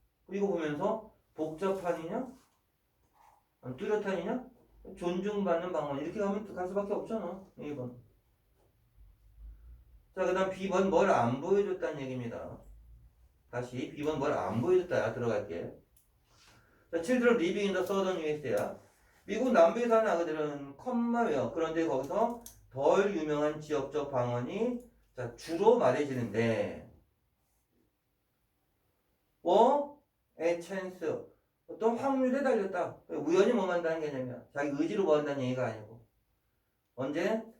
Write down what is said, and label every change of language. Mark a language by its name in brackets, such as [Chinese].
[Korean] 이거 보면서 복잡한이냐? 뚜렷한이냐? 존중받는 방언 이렇게 가면 갈 수밖에 없잖아. 1번. 자, 그 다음 B번 뭘 안 보여줬다는 얘기입니다. 다시 B번 뭘 안 보여줬다 들어갈게. [English] 자, children living in the southern US야. [Korean] 미국 남부에 사는 아그들은 컴마웨어. 그런데 거기서 덜 유명한 지역적 방언이 자, 주로 말해지는데 [English] a chance [Korean] 어떤 확률에 달렸다. 우연히 뭐 한다는 개념이야. 자기 의지로 뭐 한다는 얘기가 아니고 언제?